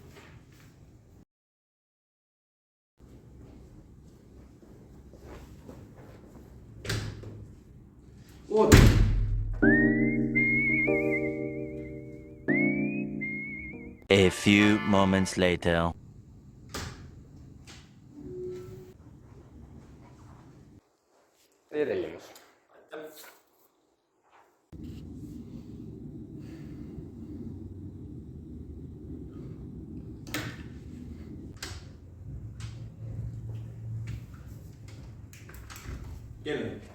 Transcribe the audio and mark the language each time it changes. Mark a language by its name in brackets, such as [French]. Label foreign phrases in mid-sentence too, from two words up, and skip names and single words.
[Estonian] Oota. [English] A few moments later. [Estonian] E-tellimus. Kell.